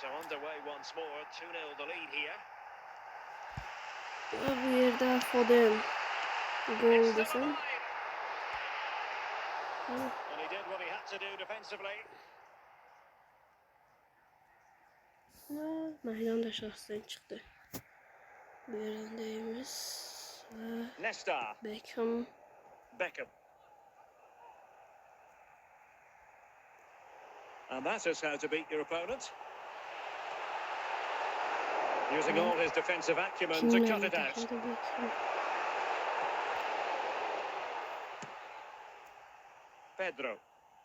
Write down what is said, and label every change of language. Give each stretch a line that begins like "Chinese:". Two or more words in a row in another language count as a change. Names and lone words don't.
Uzbek: Bu yerda Foden gol desam. Maydonda shaxsan chiqdi. Bu yerdaymiz. Nesta. Beckham.
English: And that is how to beat your opponent. Using all his defensive acumen to cut it out. Pedro.